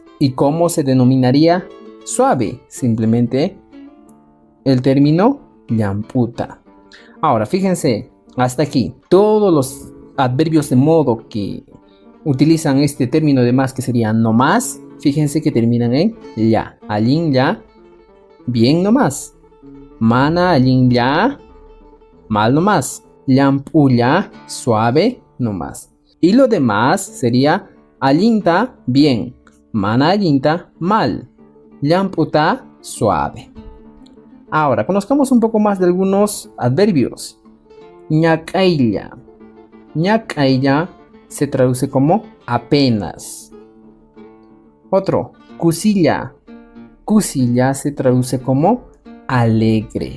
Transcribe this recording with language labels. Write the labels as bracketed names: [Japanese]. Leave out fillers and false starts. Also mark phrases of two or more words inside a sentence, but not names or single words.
[Spanish] ¿Y cómo se denominaría suave? Simplemente el término llamputa. Ahora, fíjense, hasta aquí, todos los adverbios de modo que utilizan este término de más, que sería no más, fíjense que terminan en ya. Allinya, bien no más. [Quechua] Mana allinya, [Spanish] mal no más. Llampulla, suave no más. Y lo demás sería allinta, bien. [Quechua] Mana allinta, mal. Llamputa, [Spanish] suave. Ahora, conozcamos un poco más de algunos adverbios. [Quechua] Ñacailla. [Spanish] Ñacailla se traduce como apenas. Otro, cusilla. Cusilla se traduce como alegre.